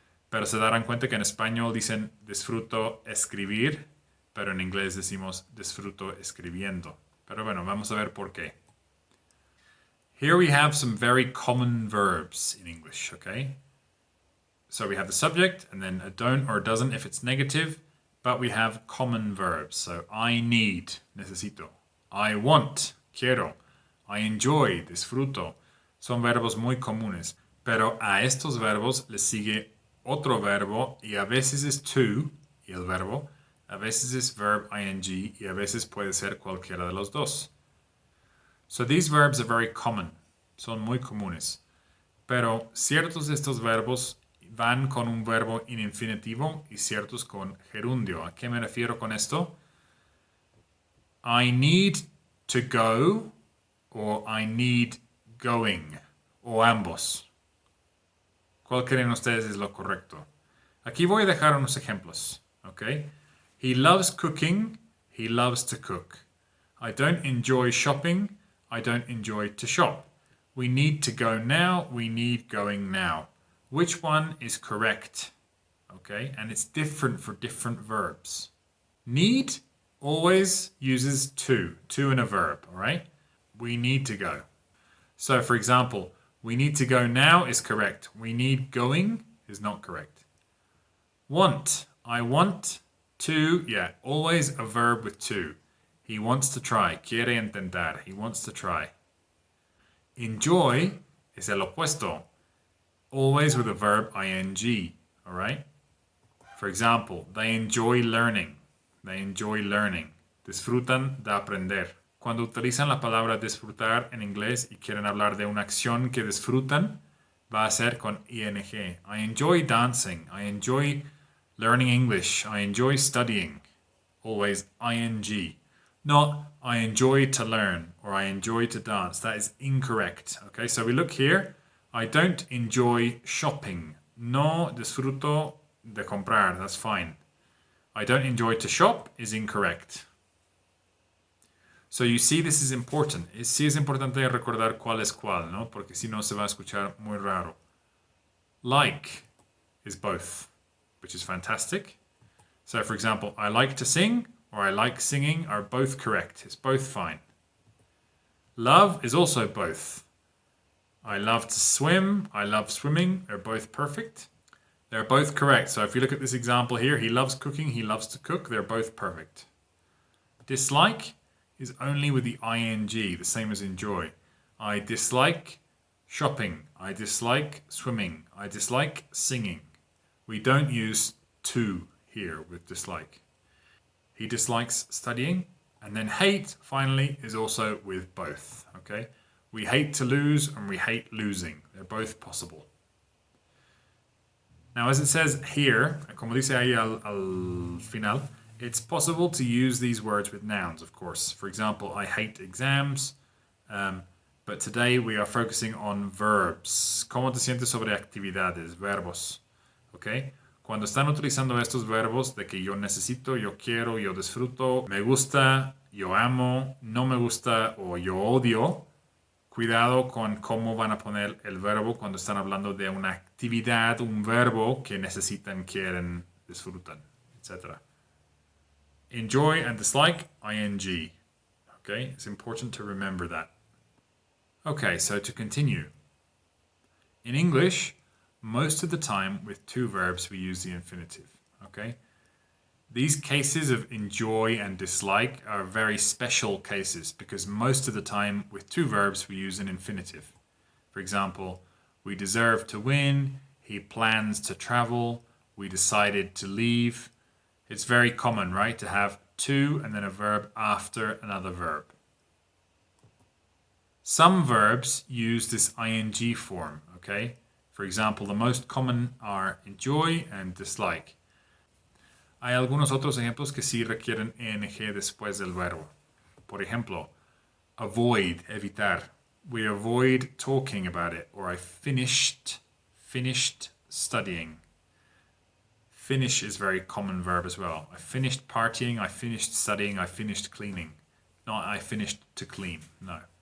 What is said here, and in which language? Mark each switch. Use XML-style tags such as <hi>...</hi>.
<es>Pero se darán cuenta que en español dicen disfruto escribir, pero en inglés decimos disfruto escribiendo. Pero bueno, vamos a ver por qué.</es> <en>Here we have some very common verbs in English, okay? So we have the subject and then a don't or a doesn't if it's negative, but we have common verbs. So I need,</en> <es>necesito.</es> <en>I want,</en> <es>quiero.</es> <en>I enjoy,</en> <es>disfruto. Son verbos muy comunes, pero a estos verbos les sigue otro verbo y a veces es to y el verbo, a veces es verb ing y a veces puede ser cualquiera de los dos.</es> <en>So these verbs are very common,</en> <es>son muy comunes, pero ciertos de estos verbos van con un verbo en infinitivo y ciertos con gerundio. ¿A qué me refiero con esto?</es> <en>I need to go or I need going</en> <es>o ambos. ¿Cuál creen ustedes es lo correcto? Aquí voy a dejar unos ejemplos, ¿ok?</es> <en>He loves cooking, he loves to cook. I don't enjoy shopping, I don't enjoy to shop. We need to go now, we need going now. Which one is correct? Okay, and it's different for different verbs. Need always uses to in a verb, all right? We need to go. So for example, we need to go now is correct. We need going is not correct. Want. I want to. Yeah, always a verb with to. He wants to try.</en> <es>Quiere intentar.</es> <en>He wants to try. Enjoy is</en> <es>el opuesto.</es> <en>Always with a verb ing. All right? For example, they enjoy learning. They enjoy learning.</en> <es>Disfrutan de aprender. Cuando utilizan la palabra disfrutar en inglés y quieren hablar de una acción que disfrutan, va a ser con ing.</es> <en>I enjoy dancing. I enjoy learning English. I enjoy studying. Always ing. Not I enjoy to learn or I enjoy to dance. That is incorrect. Okay, so we look here. I don't enjoy shopping.</en> <es>No disfruto de comprar.</es> <en>That's fine. I don't enjoy to shop is incorrect. So you see, this is important.</en> <es>Sí es importante recordar cuál es cuál, ¿no? Porque si no se va a escuchar muy raro.</es> <en>Like is both, which is fantastic. So for example, I like to sing or I like singing are both correct. It's both fine. Love is also both. I love to swim, I love swimming, they're both perfect. They're both correct. So if you look at this example here, he loves cooking, he loves to cook, they're both perfect. Dislike is only with the ing, the same as enjoy. I dislike shopping. I dislike swimming. I dislike singing. We don't use to here with dislike. He dislikes studying. And then hate, finally, is also with both. Okay? We hate to lose and we hate losing. They're both possible. Now, as it says here,</en> <es>como dice ahí al final,</es> <en>it's possible to use these words with nouns, of course. For example, I hate exams, but today we are focusing on verbs.</en> <es>¿Cómo te sientes sobre actividades? Verbos. ¿Ok? Cuando están utilizando estos verbos de que yo necesito, yo quiero, yo disfruto, me gusta, yo amo, no me gusta o yo odio, cuidado con cómo van a poner el verbo cuando están hablando de una actividad, un verbo que necesitan, quieren, disfrutan, etc.</es> <en>Enjoy and dislike, ing. Okay, it's important to remember that. Okay, so to continue. In English, most of the time with two verbs we use the infinitive. Okay? These cases of enjoy and dislike are very special cases because most of the time with two verbs we use an infinitive. For example, we deserve to win, he plans to travel, we decided to leave. It's very common, right, to have to and then a verb after another verb. Some verbs use this ing form, okay? For example, the most common are enjoy and dislike.</en> <es>Hay algunos otros ejemplos que sí requieren ing después del verbo. Por ejemplo, avoid, evitar.</es> <en>We avoid talking about it. Or I finished studying. Finish is a very common verb as well. I finished partying, I finished studying, I finished cleaning. Not I finished to clean, no.</en>